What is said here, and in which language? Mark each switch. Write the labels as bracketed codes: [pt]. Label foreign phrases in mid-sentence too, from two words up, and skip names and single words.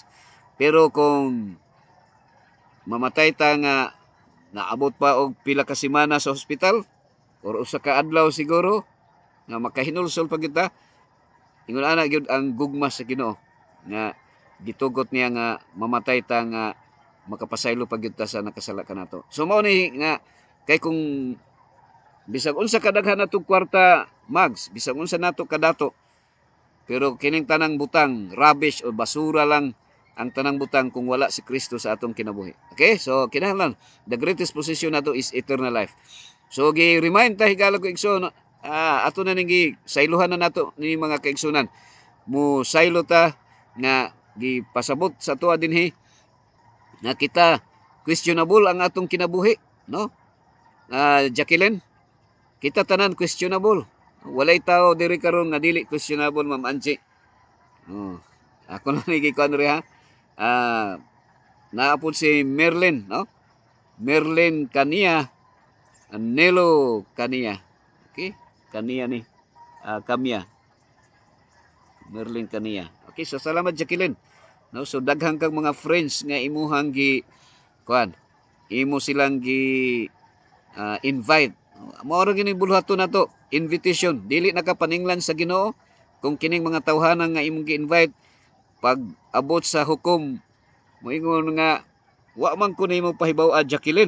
[ceb] Pero kung mamatay ta nga naabot pa og pila ka semana sa ospital or usa ka adlaw siguro nga makahinulsol pa kita, ingon ana gyud ang gugma sa Ginoo nga gitugot niya nga mamatay ta nga makapasaylo pag yun ta sa nakasala kanato. So mao ni nga kay kung bisag unsa kadaghan natong kwarta mags, bisag unsa nato kadato, pero kining tanang butang rubbish o basura lang ang tanang butang kung wala si Kristo sa atong kinabuhi. Okay? So kinahanglan [en] the greatest possession [ceb] nato is [en] eternal life. [ceb] So gi-remind ta higala ko igsoon, ato na ning saylohan na nato ni mga kaigsunan. Mo saylo ta nga gipasabot sa tuwa dinhi nga kita questionable ang atong kinabuhi, no? Jacqueline, kita tanan questionable. Walay tao diri karon nga dili questionable, Ma'am Angie. Oh, ako na ni kuan ha. Naapod si Merlin, no? Merlin Kania, Nelo Kania. Okay? Kania ni. Kamya. Merlin Kania. Okay, so salamat Jacqueline. No, so daghang kang mga friends nga imuhang gi kuan. Imo silang gi invite. Mao ra gini bulhaton nato, invitation. Dili nakapaninglan sa Ginoo kung kining mga tawhanan nga imong gi-invite pag abot sa hukom moingon nga wa man ko nimo pahibaw-a Jacqueline.